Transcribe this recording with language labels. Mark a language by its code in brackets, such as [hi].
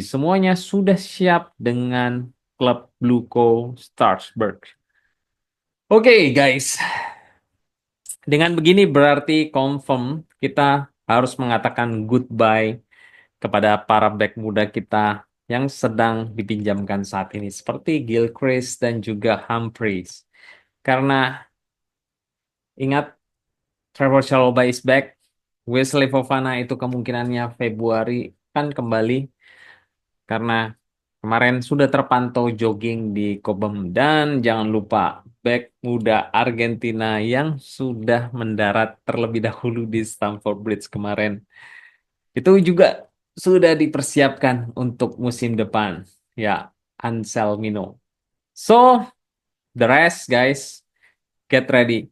[id] Semuanya sudah siap dengan klub Bluco Strasbourg. [en] Oke, guys. [id] Dengan begini berarti confirm kita harus mengatakan goodbye kepada para back muda kita yang sedang dipinjamkan saat ini. Seperti Gilchrist dan juga Humphries. Karena ingat, [en] Trevor Chalobah is back. [id] Wesley Fofana itu kemungkinannya Februari kan kembali. Karena kemarin sudah terpantau jogging di Cobham. Dan jangan lupa bek muda Argentina yang sudah mendarat terlebih dahulu di Stamford Bridge kemarin. Itu juga sudah dipersiapkan untuk musim depan. Ya, Anselmino. [en] So, the rest guys, get ready.